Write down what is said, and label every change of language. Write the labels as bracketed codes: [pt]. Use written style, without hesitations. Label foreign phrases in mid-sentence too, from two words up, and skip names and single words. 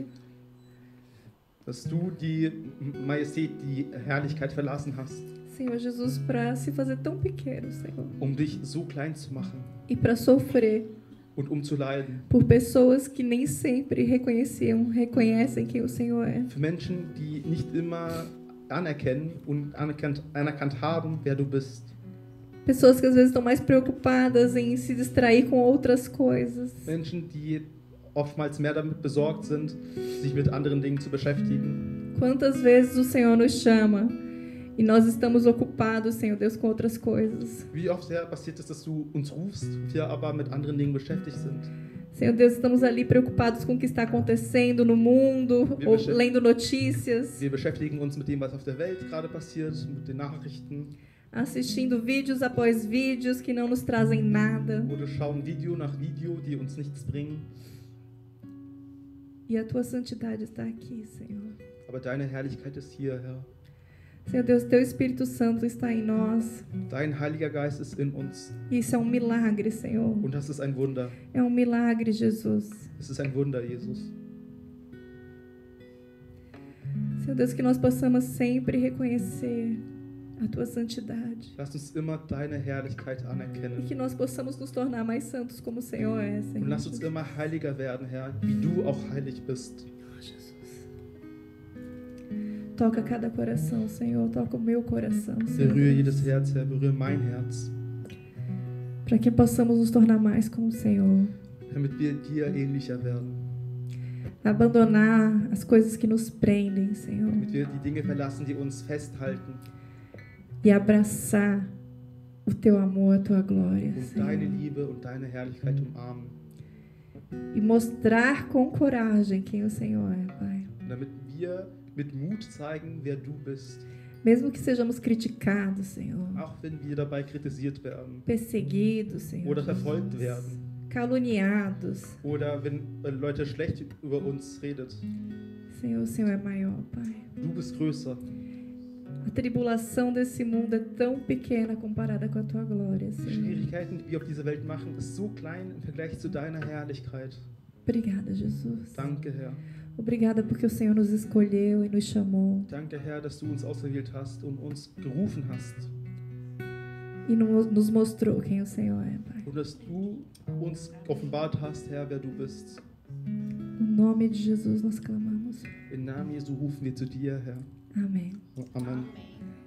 [de] Dass du die Majestät, die Herrlichkeit verlassen hast, [pt] Senhor Jesus, para se fazer tão pequeno, Senhor, [de] um dich so klein zu machen [pt] e para sofrer [de] und um zu leiden. [pt] por pessoas que nem sempre reconhecem quem o Senhor é. [de] Für Menschen, die nicht immer anerkennen und anerkannt haben, wer du bist. [pt] Pessoas que às vezes estão mais preocupadas em se distrair com outras coisas. [de] Menschen, die oftmals mehr damit besorgt sind, sich mit anderen Dingen zu beschäftigen. [pt] Quantas vezes o Senhor nos chama e nós estamos ocupados, Senhor Deus, com outras coisas. [de] Wie oft passiert es, dass du uns rufst, wir aber mit anderen Dingen beschäftigt sind. [pt] Senhor Deus, estamos ali preocupados com o que está acontecendo no mundo, ou lendo notícias, [de] Wir beschäftigen uns mit dem, was auf der Welt gerade passiert, mit den Nachrichten. [pt] assistindo vídeos após vídeos que não nos trazem nada. [de] Oder schauen Video nach Video, die uns nichts bringen. [pt] E a tua santidade está aqui, Senhor. [de] Aber deine Herrlichkeit ist hier, Herr. [pt] Senhor Deus, teu Espírito Santo está em nós. [de] Dein Heiliger Geist ist in uns. [pt] E isso é um milagre, Senhor. [de] Und das ist ein Wunder. [pt] É um milagre, Jesus. [de] Es ist ein Wunder, Jesus. [pt] Senhor Deus, que nós possamos sempre reconhecer a tua santidade. [de] Lass uns immer deine Herrlichkeit [pt] E [de] anerkennen. [pt] que nós possamos nos tornar mais santos como o Senhor é, Senhor. [de] Und lass uns immer heiliger werden, Herr, wie du auch heilig bist. [pt] Oh, Jesus. Toca cada coração, Senhor. Toca o meu coração, Senhor. [de] Berühre jedes Herz, Herr, berühre mein Herz, [pt] Para que possamos nos tornar mais como o Senhor. [de] damit wir dir ähnlicher werden. [pt] Abandonar as coisas que nos prendem, Senhor. [de] Damit wir die Dinge verlassen, die uns festhalten [pt] E abraçar o teu amor, a tua glória, [de] und [pt] Senhor. [de] deine Liebe und deine Herrlichkeit umarmen. [pt] E mostrar com coragem quem o Senhor é, Pai. [de] Und damit wir mit Mut zeigen, wer du bist. [pt] Mesmo que sejamos criticados, Senhor. [de] Auch wenn wir dabei kritisiert werden [pt] Perseguidos, Senhor. [de] oder [pt] Jesus. [de] verfolgt werden [pt] Caluniados. [de] oder wenn Leute schlecht über uns redet. [pt] Senhor, o Senhor é maior, Pai. [de] Du bist größer. [pt] A tribulação desse mundo é tão pequena comparada com a tua glória, [de] Die [pt] Senhor. [de] Schwierigkeiten, die wir auf dieser Welt machen, ist so klein im Vergleich zu deiner Herrlichkeit. [pt] Obrigada, Jesus. [de] Danke, Herr. [pt] Obrigada porque o Senhor nos escolheu e nos chamou. [de] Danke, Herr, dass du uns auserwählt hast und uns gerufen hast. [pt] E nos mostrou quem o Senhor é, Pai. [de] Und dass du uns offenbart hast, Herr, wer du bist. [pt] No nome de Jesus nós clamamos. [de] Im Namen Jesu rufen wir zu dir, Herr. [pt] Amém. [de] Amen. [pt] Amém.